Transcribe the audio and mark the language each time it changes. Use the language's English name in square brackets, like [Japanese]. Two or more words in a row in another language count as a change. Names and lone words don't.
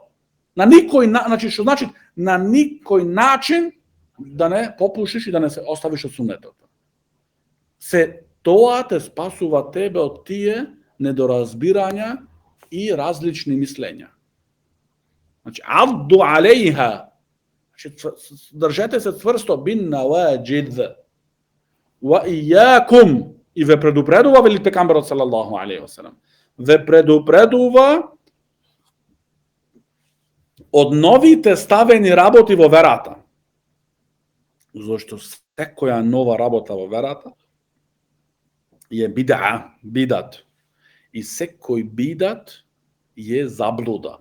[Macedonian] На никој значи што значи на никој начин да не попушиш и да не се оставиш од сунетот. Се тоа те спасува тебе од тие недоразбирања и различни мислења. Значи [Arabic] عضوا عليها. [Macedonian] Држете се цврсто [Arabic] بالنواجذ. وإياكم, [Macedonian] и ве предупредува вели пекамберот [Arabic] صلى الله عليه وسلم. [Macedonian] Ве предупредува од новите ставени работи во верата. Зошто секоја нова работа во верата е бидат. И секој бидат е заблуда.